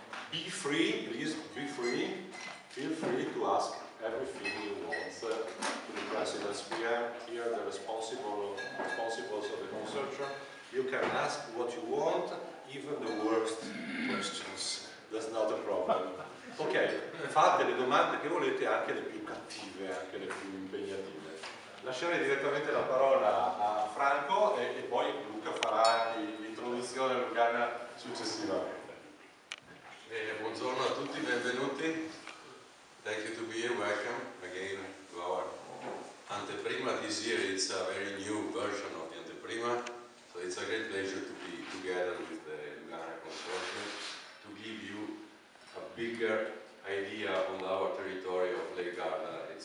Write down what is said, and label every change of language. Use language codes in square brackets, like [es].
[en] Be free, please be free, feel free to ask everything you want to the presidents. We are here the responsibles of the consortium. You can ask what you want, even the worst questions. That's not a problem. [it] Ok, fate le domande che volete, anche le più cattive, anche le più impegnative. Lascerei direttamente la parola a Franco e poi Luca farà l'introduzione lugana successivamente. Buongiorno a tutti, benvenuti. [en] Thank you to be here. Welcome again to our anteprima. This year it's a very new version of the anteprima, so it's a great pleasure to be together with the Lugana Consortium to give you a bigger idea on our territory of Lake Garda.